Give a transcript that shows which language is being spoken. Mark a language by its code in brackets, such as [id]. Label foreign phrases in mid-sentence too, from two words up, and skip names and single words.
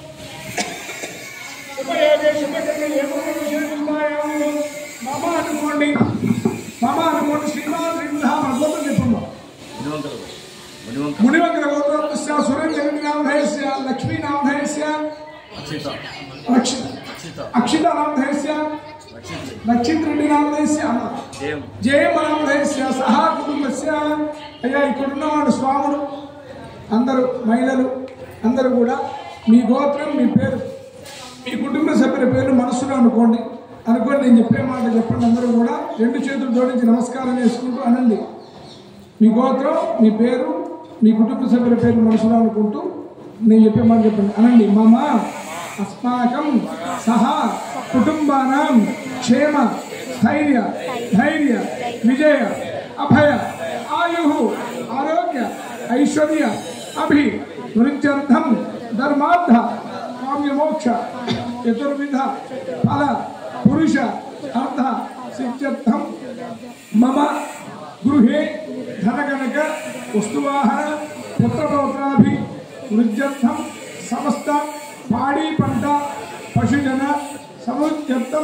[sa] शुभयोगे शुभकर्मे विशेषतायां मम अनुकोंडी श्रीमान गोत्र मुनिवंकर गोत्र सुरेंद्र नामधेयस्य लक्ष्मी नामधेयस्य अक्षिता नामधेयस्य लक्षित रेड्डी नामधेयस्य जयम नामधेयस्य सह कुटुंबस्य [te] అయ్యా ఇక్కడున్న వాళ్ళు స్వాములు అందరూ महिళలు అందరూ కూడా మీ గోత్రం మీ పేరు మీ కుటుంబ సభ్యుల పేరు మనసులో అనుకోండి అనుకోని నేను చెప్పే మాట చెప్పండి అందరూ కూడా రెండు చేతులు జోడించి నమస్కారం చేసుకుంటూ అనండి మీ గోత్రం మీ పేరు మీ కుటుంబ సభ్యుల పేరు మనసులో అనుకుంటూ నేను చెప్పే మాట చెప్పండి అనండి [sa] మమ అస్మాకం సహ కుటుంబానాం క్షేమ స్థైర్య ధైర్య విజయ అభయ ఆయు ఆరోగ్య ఐశ్వర్య అభి వృత్యర్థం ధర్మార్థ కామ్య మోక్ష చతుర్విధ ఫల पुरुष अर्थ सिद्ध्यर्थम मम गृहे धनकनक वस्तुवाहन पुत्रपौत्राभि वृद्ध्यर्थम समस्त [te] పాడి పంట [sa] पशुजन समुद्यर्थम